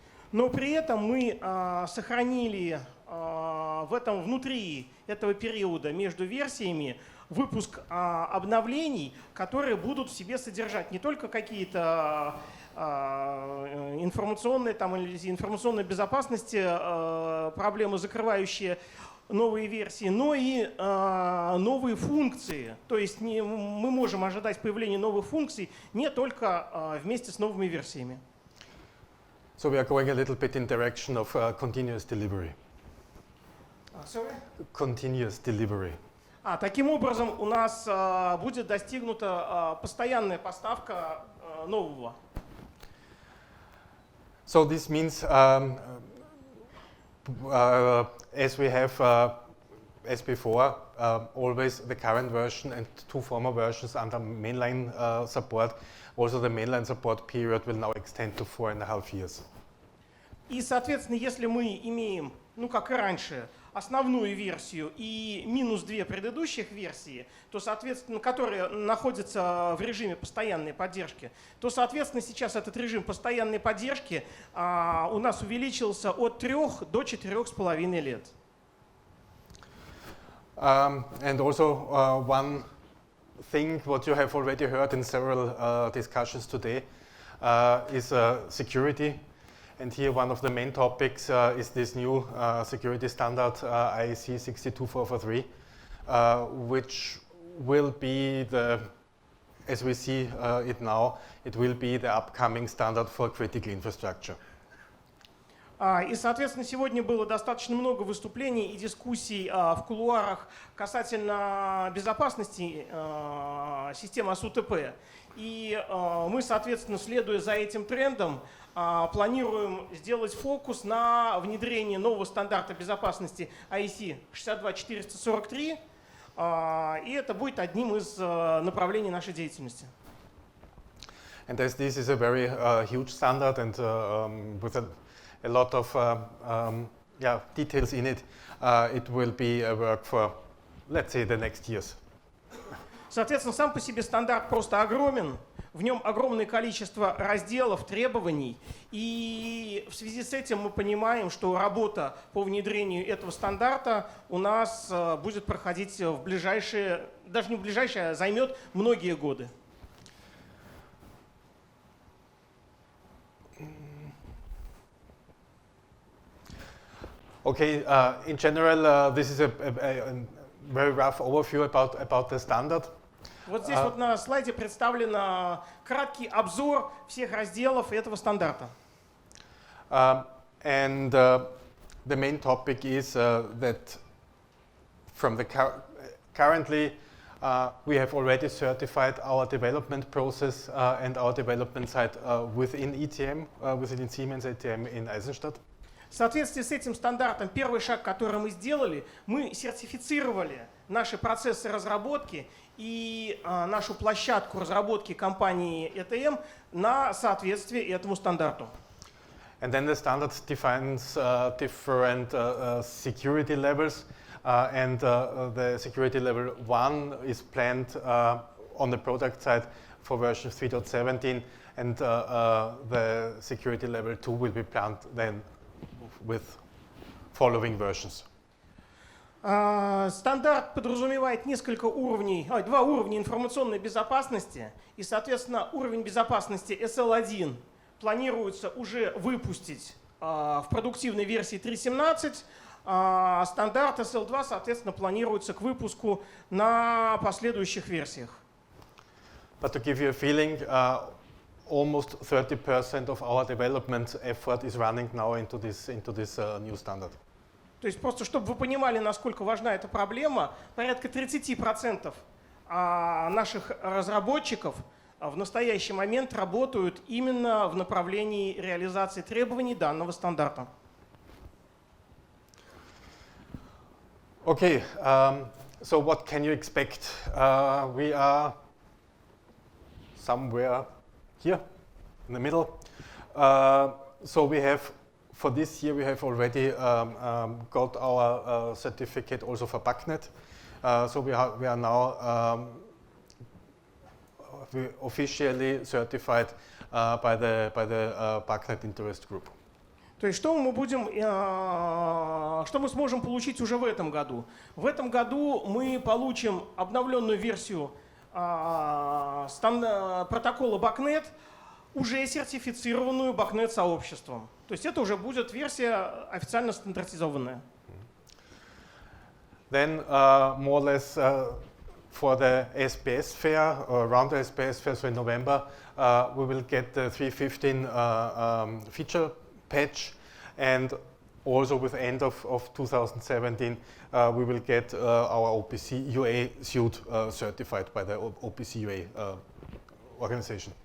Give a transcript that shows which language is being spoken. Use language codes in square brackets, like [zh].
[ru] Но при этом мы сохранили внутри этого периода между версиями выпуск обновлений, которые будут в себе содержать не только какие-то информационные или информационной безопасности проблемы, закрывающие новые версии, но и новые функции. То есть мы можем ожидать появления новых функций не только вместе с новыми версиями. [en] So we are going a little bit in direction of continuous delivery. Sorry? Continuous delivery. [ru] Таким образом, у нас будет достигнута постоянная поставка нового. [en] So this means, as we have, as before, always the current version and 2 former versions under mainline support, also the mainline support period will now extend to 4.5 years. [ru] И, соответственно, если мы имеем, как и раньше, основную версию и -2 предыдущих версии, то, соответственно, которые находятся в режиме постоянной поддержки, то, соответственно, сейчас этот режим постоянной поддержки у нас увеличился от 3 до 4,5 лет. [en] And also one thing what you have already heard in several discussions today is security. And here one of the main topics is this new security standard IEC 62443, which will be as we see it now, it will be the upcoming standard for critical infrastructure. [ru] И, соответственно, сегодня было достаточно много выступлений и дискуссий в кулуарах касательно безопасности системы АСУТП. И мы, соответственно, следуя за этим трендом, планируем сделать фокус на внедрении нового стандарта безопасности IEC 62443, и это будет одним из направлений нашей деятельности. [en] And as this is a very huge standard and with a lot of details in it, it will be a work for, let's say, the next years. [ru] Соответственно, сам по себе стандарт просто огромен, в нем огромное количество разделов, требований, и в связи с этим мы понимаем, что работа по внедрению этого стандарта у нас будет проходить в ближайшие, даже не в ближайшие, а займет многие годы. [en] Okay, in general, this is a very rough overview about the standard. [ru] Вот здесь вот на слайде представлен краткий обзор всех разделов этого стандарта. [en] And the main topic is that from the currently we have already certified our development process and our development site within ETM, within Siemens ETM in Eisenstadt. [ru] В соответствии с этим стандартом первый шаг, который мы сделали, мы сертифицировали наши процессы разработки и нашу площадку разработки компании ETM на соответствие этому стандарту. [en] And then the standard defines different security levels, and the security level 1 is planned on the product side for version 3.17, and the security level 2 will be planned then with following versions. [ru] Стандарт подразумевает два уровня информационной безопасности, и, соответственно, уровень безопасности SL1 планируется уже выпустить в продуктивной версии 3.17, а стандарт SL2, соответственно, планируется к выпуску на последующих версиях. [en] But to give you a feeling, almost 30% of our development effort is running now into this new standard. [ru] То есть просто, чтобы вы понимали, насколько важна эта проблема, порядка 30% наших разработчиков в настоящий момент работают именно в направлении реализации требований данного стандарта. [en] Okay, so what can you expect? We are somewhere here in the middle. So we have, for this year, we have already got our certificate also for BACnet. So we are now officially certified by the BACnet interest group. [ru] То есть что мы сможем получить уже в этом году? В этом году мы получим обновленную версию протокола BACnet, уже сертифицированную BACnet сообществом. То есть это уже будет версия официально стандартизованная. [en] Then more or less for the SPS fair, or around the SPS fair, so in November, we will get the 3.15 feature patch, and also with end of 2017, we will get our OPC UA suite certified by the OPC UA organization.